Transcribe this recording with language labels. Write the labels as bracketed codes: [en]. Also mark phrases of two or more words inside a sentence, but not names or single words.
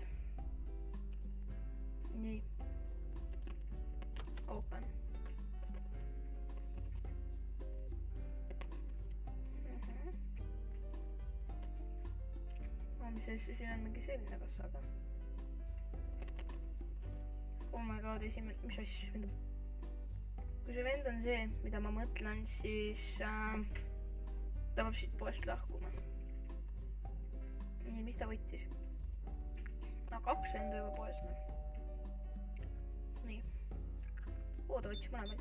[et] Nii. Open. Mis asja, siin on mingi selline kassaga. [en] Oh my god, [et] mis asja vend on? Kui see vend on see, mida ma mõtlen, siis ta peab siit poest lahkuma. Nii, mis ta võttis? No 2 venda juba poes. Nii. Ta võttis mõlemaid.